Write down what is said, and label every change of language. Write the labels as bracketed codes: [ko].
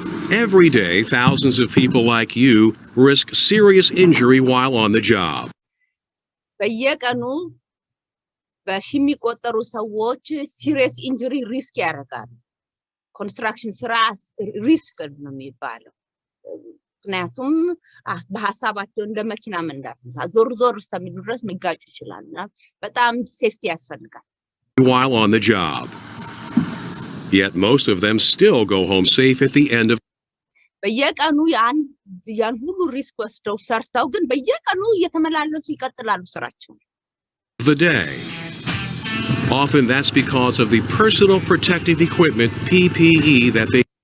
[en] Every day, thousands of people like you risk serious injury while on the job. [am] በየቀኑ በሺህ የሚቆጠሩ ሰዎች ሲሪየስ ኢንጁሪ ሪስክ ያደርጋሉ ኮንስትራክሽን ስራ ሪስክ ነው የሚባለው ምክንያቱም በሐሳባቸው እንደ መኪና መንዳት ነው ዞር እስከሚሉ ድረስ መጋጭ ይችላልና በጣም ሴፍቲ ያስፈልጋል [en] while on the job. Yet most of them still go home safe at the end of [am] በየቀኑ ያን ሁሉ ሪስክ ወስደው ሰርተው ግን በየቀኑ እየተመላለሱ ይቀጥላሉ ስራቸው [en] the day. Often that's because of the personal protective equipment PPE that they